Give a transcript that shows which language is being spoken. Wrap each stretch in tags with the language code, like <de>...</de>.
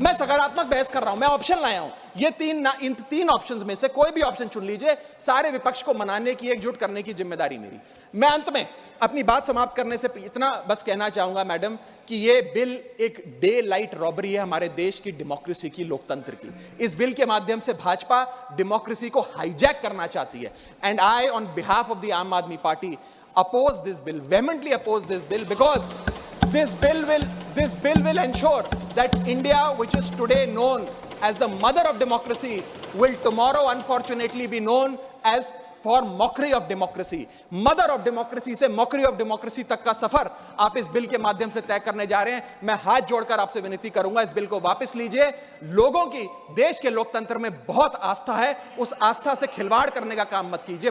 <hi>मैं सकारात्मक बहस कर रहा हूं, मैं ऑप्शन लाया हूं। ये इन 3 ऑप्शंस में से कोई भी ऑप्शन चुन लीजिए, सारे विपक्ष को मनाने की, एकजुट करने की जिम्मेदारी मेरी। मैं अंत में अपनी बात समाप्त करने से इतना बस कहना चाहूंगा मैडम कि ये बिल एक</hi> <en>daylight robbery</en> <hi>है हमारे देश की डेमोक्रेसी की, लोकतंत्र की। इस बिल के माध्यम से भाजपा डेमोक्रेसी को हाईजैक करना चाहती है।</hi> <en>And I on behalf of the Aam Aadmi Party oppose this bill, vehemently oppose this bill, because this bill will ensure that India, which is today known as the mother of democracy, will tomorrow unfortunately be known as for mockery of democracy. Mother of democracy</en> <hi>से</hi> <en>mockery of democracy</en> <hi>तक का सफर आप इस bill के माध्यम से तय करने जा रहे हैं। मैं हाथ जोड़कर आपसे विनती करूंगा, इस बिल को वापस लीजिए। लोगों की देश के लोकतंत्र में बहुत आस्था है, उस आस्था से खिलवाड़ करने का काम मत कीजिए।</hi>